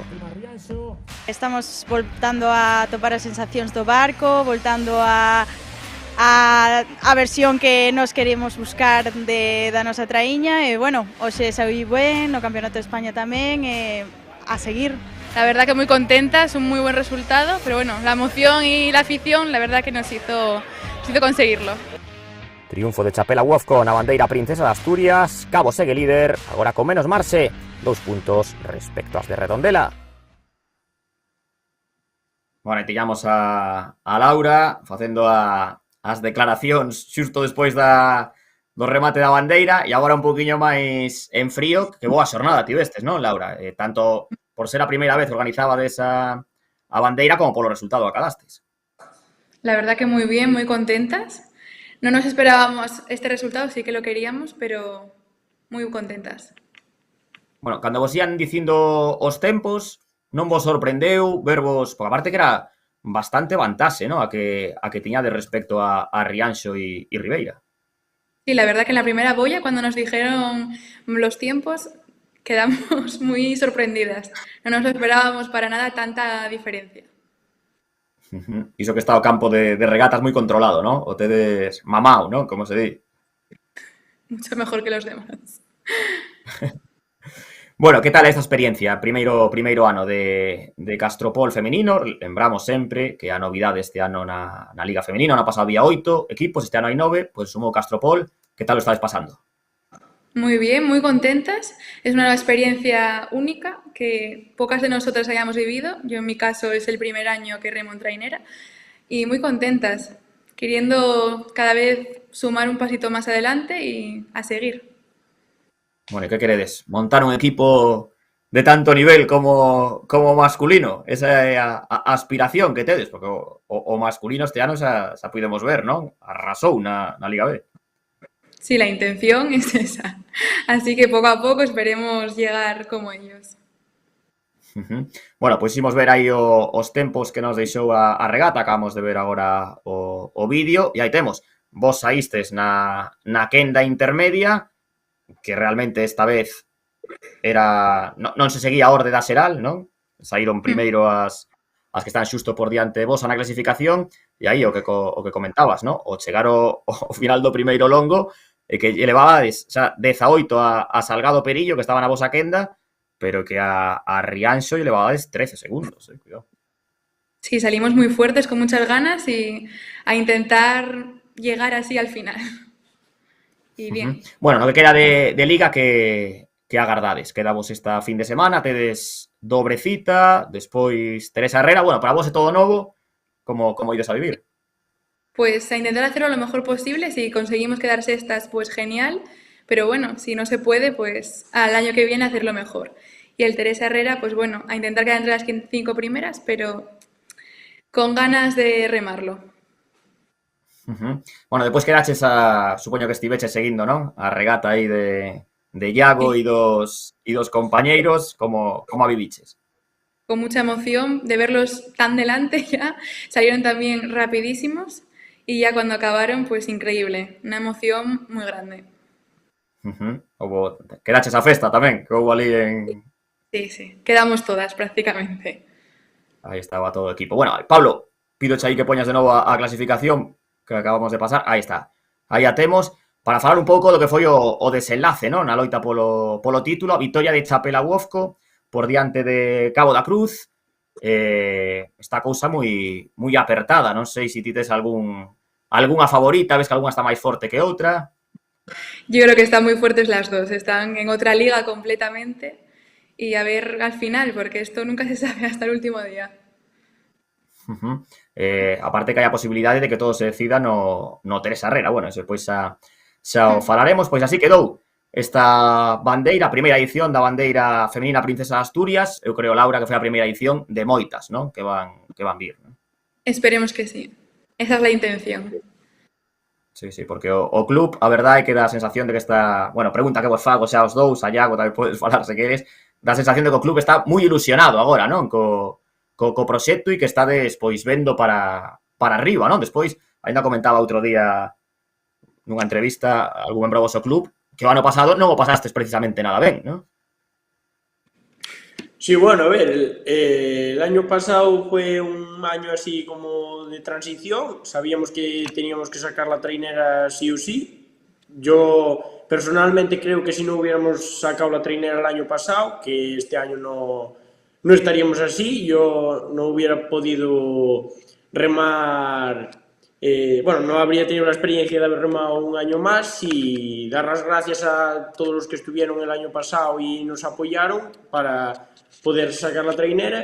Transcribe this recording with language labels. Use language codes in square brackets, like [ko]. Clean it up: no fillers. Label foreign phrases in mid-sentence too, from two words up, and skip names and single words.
[gl] Estamos voltando a topar as sensacións do barco, voltando a versión que nos queremos buscar da nosa traíña e, bueno, hoxe saí ben, no Campeonato de España tamén, e a seguir. [es] La verdad que muy contenta, es un muy buen resultado, pero bueno, la emoción y la afición, la verdad que nos hizo conseguirlo. [gl] Triunfo de Chapela Uofco na bandeira Princesa de Asturias. Cabo segue líder, agora con menos marxe, 2 puntos respecto ás de Redondela. Bueno, e tillamos a Laura facendo as declaracións xusto despois do remate da bandeira e agora un poquinho máis en frío. Que boa xornada tivestes, non, Laura? Tanto por ser a primeira vez organizabades a bandeira como polo resultado acadastes. [es] La verdad que muy bien, muy contentas. No nos esperábamos este resultado, sí que lo queríamos, pero [gl] moi contentas. Bueno, cando vos ian dicindo os tempos, non vos sorprendeu vervos, porque aparte que era bastante vantaxe, ¿no? a que tiñades respecto a Rianxo e Ribeira. [es] Sí, la verdad que en la primera boya, cuando nos dijeron los tiempos, quedamos muy sorprendidas. No nos lo esperábamos para nada tanta diferencia. [gl] Iso que está o campo de regatas moi controlado, ¿no? O tedes mamao, ¿no? Como se di. [es] Mucho mejor que los demás. [gl] Bueno, que tal esta experiencia? Primeiro ano de Castropol femenino. Lembramos sempre que a novidade este ano na Liga Femenina. No pasado había 8 equipos, este ano hai 9, pois sumou Castropol. [es] Que tal lo estáis pasando? Muy bien, muy contentas. Es una experiencia única que pocas de nosotras hayamos vivido. Yo en mi caso es el primer año que remo en trainera y muy contentas, queriendo cada vez sumar un pasito más adelante y a seguir. [gl] Bueno, ¿qué queredes? Montar un equipo de tanto nivel como masculino, esa é a aspiración que tedes, porque o masculino este ano xa podemos ver, non? Arrasou na Liga B. [es] Sí, la intención es esa. Así que poco a poco esperemos llegar como ellos. [gl] Bueno, pois imos ver aí os tempos que nos deixou a regata, acabamos de ver agora o vídeo, e aí temos, vos saístes na quenda intermedia, que realmente esta vez non se seguía a orde da xeral, non? Saíron primeiro as que están xusto por diante de vos na clasificación, e aí o que comentabas, non? O chegar ao final do primeiro longo, e que elevabades xa 18 a Salgado Perillo, que estaba na vosa quenda, pero que a Rianxo elevabades 13 segundos, cuidado. [es] Sí, salimos muy fuertes, con muchas ganas y a intentar llegar así al final. Y bien. [gl] Bueno, no que queda de Liga que agardades. Quedamos esta fin de semana, tedes dobre cita, despois Teresa Herrera. Bueno, para vos é todo novo. Como ides a vivir? [es] Pues a intentar hacerlo lo mejor posible. Si conseguimos quedar sextas, pues genial. Pero bueno, si no se puede, pues al año que viene hacerlo mejor. Y el Teresa Herrera, pues bueno, a intentar quedar entre las 5 primeras, pero con ganas de remarlo. [gl] Bueno, despois quedaches supoño que estiveches seguindo, non? A regata aí de Iago e dos compañeiros, como a viviches? [es] Con mucha emoción de verlos tan delante ya, salieron también rapidísimos y ya cuando acabaron, pues increíble, una emoción muy grande. [gl] Quedaches a festa tamén, que houve ali en... [es] Sí, quedamos todas prácticamente. [gl] Aí estaba todo o equipo. Bueno, Pablo, pidoche aí que poñas de novo a clasificación que acabamos de pasar. Aí está. Aí a temos para falar un pouco do que foi o desenlace, non? Na loita polo título, a vitoria de Chapela Uofco por diante de Cabo da Cruz. Esta cousa moi apertada, non sei se ti tes algunha favorita, ves que algunha está máis forte que outra. [es] Yo creo que están muy fuertes las dos, están en otra liga completamente y a ver al final, porque esto nunca se sabe hasta el último día. [gl] Aparte que hai a posibilidade de que todo se decida no Teresa Herrera. Bueno, eso pois xa o falaremos. Pois así quedou esta bandeira, a primeira edición da bandeira feminina Princesa de Asturias. Eu creo, Laura, que foi a primeira edición de moitas, non? Que van vir, non? [es] Esperemos que sí. Esa es la intención. [gl] Sí, porque o club, a verdade é que dá a sensación de que está... Bueno, pregunta que vos fago xa os dous, a Iago tamén podes falar se queres. Dá a sensación de que o club está moi ilusionado agora, non? Co proxecto e que estades, pois, vendo para arriba, non? Despois, ainda comentaba outro día nunha entrevista algún membro do vosso club que o ano pasado non o pasastes precisamente nada ben, non? [es] Sí, bueno, a ver, el año pasado fue un año así como de transición, sabíamos que teníamos que sacar la trainera sí o sí. Yo personalmente creo que si no hubiéramos sacado la trainera el año pasado, que este año no estaríamos así, yo no hubiera podido remar, bueno, no habría tenido la experiencia de haber remado un año más, y dar las gracias a todos los que estuvieron el año pasado y nos apoyaron para poder sacar la trainera.